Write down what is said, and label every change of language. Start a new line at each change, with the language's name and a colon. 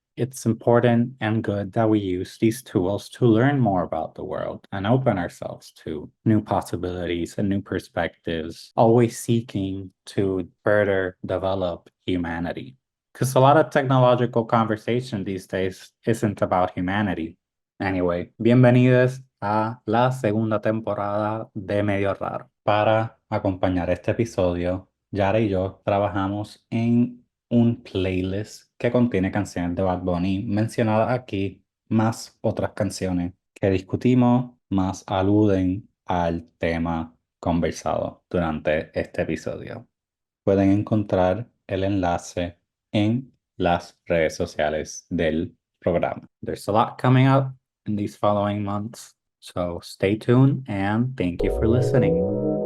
English: It's important and good that we use these tools to learn more about the world and open ourselves to new possibilities and new perspectives, always seeking to further develop humanity. Because a lot of technological conversation these days isn't about humanity.
Spanish: Anyway, bienvenidos a la segunda temporada de Medio Raro. Para acompañar este episodio, Yara y yo trabajamos en un playlist que contiene canciones de Bad Bunny mencionadas aquí, más otras canciones que discutimos, más aluden al tema conversado durante este episodio. Pueden encontrar el enlace en las redes sociales del programa.
English: There's a lot coming up in these following months, so stay tuned and thank you for listening.